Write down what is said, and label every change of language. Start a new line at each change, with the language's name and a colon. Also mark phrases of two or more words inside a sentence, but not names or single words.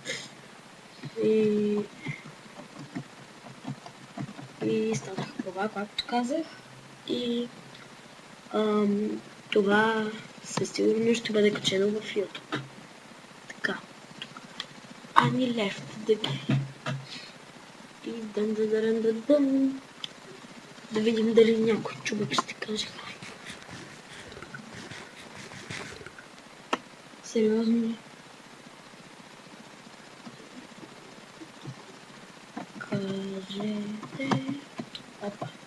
Bulgarian: И станаха провал, както казах. И това със сигурност ще бъде качено в YouTube. Така. Ани
English: left the game.
Bulgarian: И дън. Да видим дали някой човек ще каже хай. Сериозно ли? Кажете... Опа.